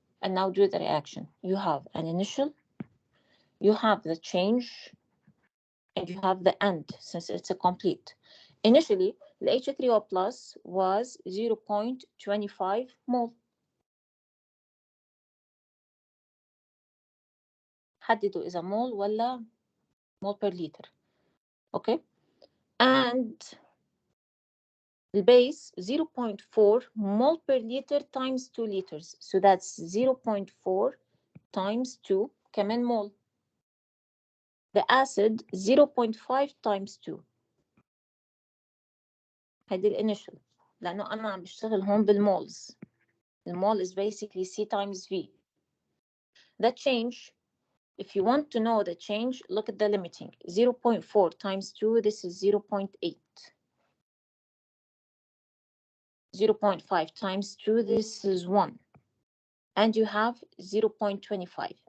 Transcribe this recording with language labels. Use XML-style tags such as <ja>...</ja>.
<en>And now do the reaction. You have an initial, you have the change, and you have the end, since it's a complete. Initially, the H3O plus was 0.25 mole.</en> <ar>حددوا إذا مول ولا mole per liter.</ar> <en>Okay? And the base 0.4 mole per liter times 2 liters. So that's 0.4 times 2 كمان mole. The acid 0.5 times 2.</en> <ar>هيدي الانيشال لأنه أنا عم بشتغل هون بالمولز.</ar> <en>The mole is basically C times V. The change, if you want to know the change, look at the limiting. 0.4 times 2, this is 0.8. 0.5 times 2, this is 1. And you have 0.25.</en>